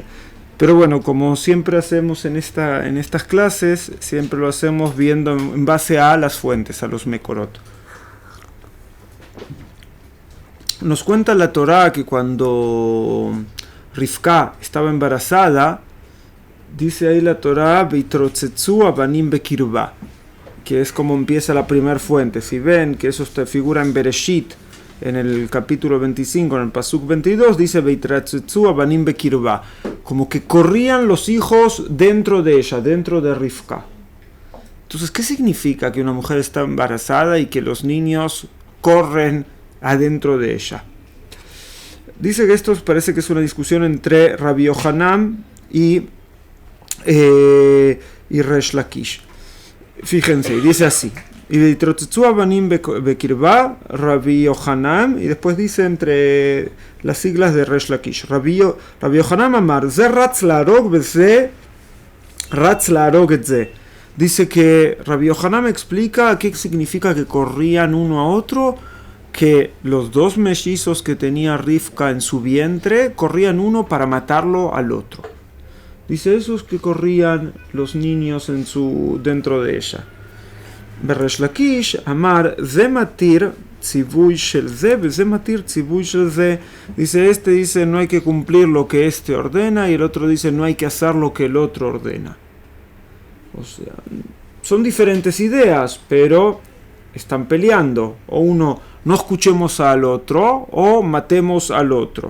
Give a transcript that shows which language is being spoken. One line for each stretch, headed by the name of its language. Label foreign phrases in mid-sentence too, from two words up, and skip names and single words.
Spanish: Pero bueno, como siempre hacemos en estas clases, siempre lo hacemos viendo en base a las fuentes, a los mekorot. Nos cuenta la Torá que cuando Rivka estaba embarazada, dice ahí la Torá,
Hebrew: ויתרוצצו הבנים בקרבה,
Spanish: que es como empieza la primera fuente. Si ven que eso figura en Bereshit, en el capítulo 25, en el pasuk 22, dice
Hebrew: ויתרוצצו הבנים בקרבה,
Spanish: como que corrían los hijos dentro de ella, dentro de Rivka. Entonces, ¿qué significa que una mujer está embarazada y que los niños corren adentro de ella? Dice que esto parece que es una discusión entre Rabbi Yohanan y Resh Lakish. Fíjense, dice así: y
Hebrew: ויתרוצצו הבנים בקרבה,
Spanish: Rabbi Yohanan, y después dice entre las siglas de Resh Lakish.
Hebrew: רבי יוחנן אמר, זה רץ להרוג בזה רץ להרוג את זה.
Spanish: Dice que Rabbi Yohanan me explica qué significa que corrían uno a otro, que los dos mellizos que tenía Rivka en su vientre corrían uno para matarlo al otro. Dice, esos que corrían los niños dentro de ella.
Hebrew: ובריש לקיש אמר זה מתיר ציווי של זה זה מתיר ציווי של זה.
Spanish: Dice no hay que cumplir lo que este ordena, y el otro dice no hay que hacer lo que el otro ordena. O sea, son diferentes ideas, pero están peleando. O uno, no escuchemos al otro, o matemos al otro.